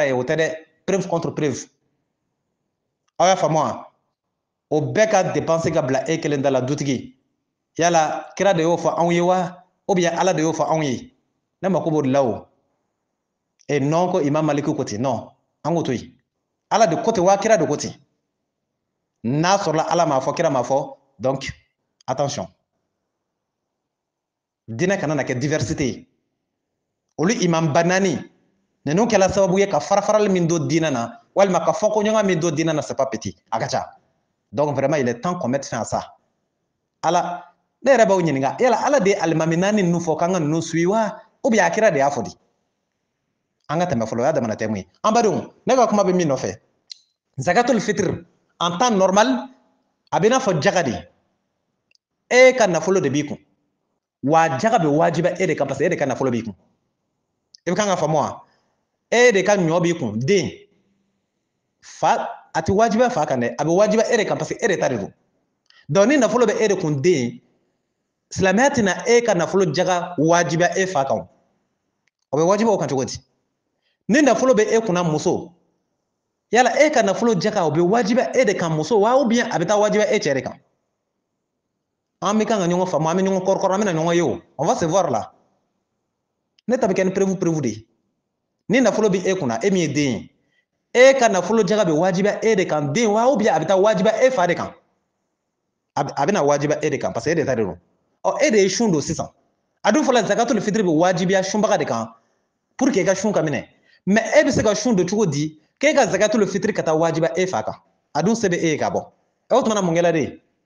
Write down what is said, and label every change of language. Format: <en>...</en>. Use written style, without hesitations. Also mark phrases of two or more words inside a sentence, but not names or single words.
<bm>ye o tɛ dɛ</bm> <fr>preuve contre preuve</fr> <bm>aw y'a faamu wa o bɛɛ ka dépense ka bila e kelen da la dutigi yala kira de y'o fɔ anw ye wa</bm> <fr>ou bien</fr> <bm>ala de y'o fɔ anw ye ne mako b'o de la o</bm> <fr>et non</fr> <bm>ko Imam Maliki ko ten non an k'o to yen ala de ko ten wa kira de ko ten n'a sɔrɔla ala m'a fɔ kira m'a fɔ</bm> <fr>donc attention</fr> <bm>diinɛ kana na kɛ diversité ye olu imam ba 4 ninnu kɛla sababu ye ka farafarali min don diinɛ na walima ka fɔkoɲɔgɔn min don diinɛ na</bm> <fr>c'est pas petit</fr> <bm>a ka ca</bm> <fr>donc vraiment il est temps qu'on mette fin à ça</fr> <bm>ala ne yɛrɛ b'aw ɲininka yala ala de ye alimami 4 ninnu fɔ k'an ka ninnu suit wa</bm> <fr>ou bien</fr> <bm>a kira de y'a fɔ di an ka tɛmɛ fɔlɔ o y'a damana tɛmu ye an badenw ne ka kuma bɛ min nɔfɛ zakatul fitr</bm> <fr>en temps normal</fr> <bm>a bɛ n'a fɔ jaga de e ka nafolo de b'i kun wa jaga bɛ wajiba e de kan</bm> <fr>parce que</fr> <bm>e de ka nafolo b'i kun i bɛ kan ka faamu wa e de ka ɲɔ b'i kun den fa a tɛ wajiba fa kan dɛ a bɛ wajiba e de kan</bm> <fr>parce que</fr> <bm>e de ta de don donc ni nafolo bɛ e de kun den silamɛya tɛna e ka nafolo jaga wajiba e fa kan o bɛ wajiba o kan cogo di ni nafolo bɛ e kunna muso yala e ka nafolo jaga o bɛ wajiba e de kan muso wa</bm> <fr>ou bien</fr> <bm>a bɛ taa wajiba e cɛ de kan an bɛ kan ka ɲɔgɔn faamu an bɛ ɲɔgɔn kɔrɔkɔrɔ an bɛna ɲɔgɔn ye o</bm> <fr>on va se voir là</fr> <bm>ne ta bɛ kɛ ni preuve de ye ni nafolo bɛ e kunna e min ye den ye e ka nafolo jaga bɛ wajiba e de kan den wa</bm> <fr>ou bien</fr> <bm>a bɛ taa wajiba e fa de kan a bɛna wajiba e de kan</bm> <fr>parce que</fr> <bm>e de ta de don e de ye sun don sisan a dun fɔla zakatul fitiri bɛ wajibiya sunbaga de kan</bm> <fr>pour que</fr> <bm>e ka sun ka minɛ mais e bɛ se ka sun don cogo di k'e ka zakatul fitiri ka taa wajiba e fa kan a dun se bɛ e ye ka bɔ o tumana mun kɛla de</bm>